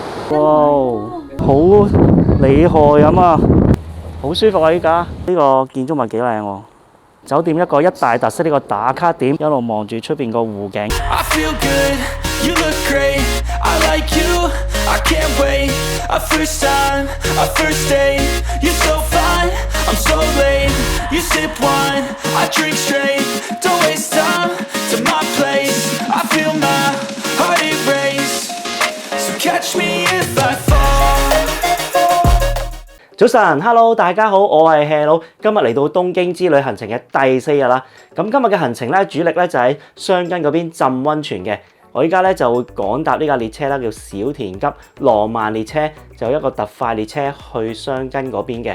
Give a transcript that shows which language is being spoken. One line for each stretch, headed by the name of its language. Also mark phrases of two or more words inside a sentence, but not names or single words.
Cantonese: 哇，好厲害咁啊！好舒服啊！依家呢個建築物幾靚喎。酒店一個一大特色，呢個打卡點，一路望住出邊個湖景。
English: I feel good, you look great. I like you, I can't wait. A first time, a first date. You're so fine, I'm so late. You sip wine, I drink straight. Don't waste time to my place. I feel my heart erase. So catch me if I fall.
Cantonese: 早晨 ，Hello， 大家好，我係 Hea 佬，今日嚟到東京之旅行程嘅第4日啦。咁今日嘅行程咧，主力咧就喺箱根嗰邊浸溫泉嘅。我依家咧就會趕搭呢架列車啦，叫小田急浪漫列車，就有一個特快列車去箱根嗰邊嘅。